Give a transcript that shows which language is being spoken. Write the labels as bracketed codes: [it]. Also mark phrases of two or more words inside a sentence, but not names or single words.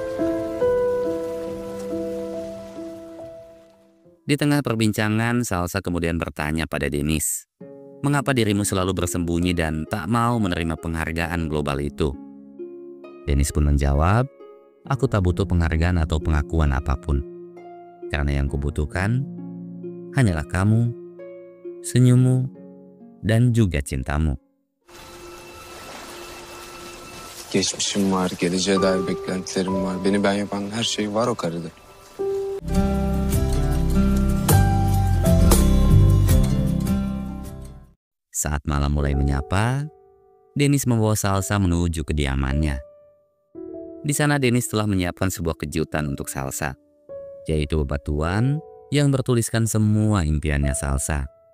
[id] Di tengah perbincangan, Salsa kemudian bertanya pada Dennis, "Mengapa dirimu selalu bersembunyi dan tak mau menerima penghargaan global itu?" Dennis pun menjawab, "Aku tak butuh penghargaan atau pengakuan apapun. Karena yang kubutuhkan hanyalah kamu, senyummu, dan juga cintamu." [tr] Geçmişim var, geleceğe dair beklentilerim var. Beni ben yapan her şey var o karıda. [id] Saat malam mulai menyapa, Dennis membawa Salsa menuju kediamannya. Di sana Dennis telah menyiapkan sebuah kejutan untuk Salsa, yaitu bebatuan yang bertuliskan semua impiannya Salsa.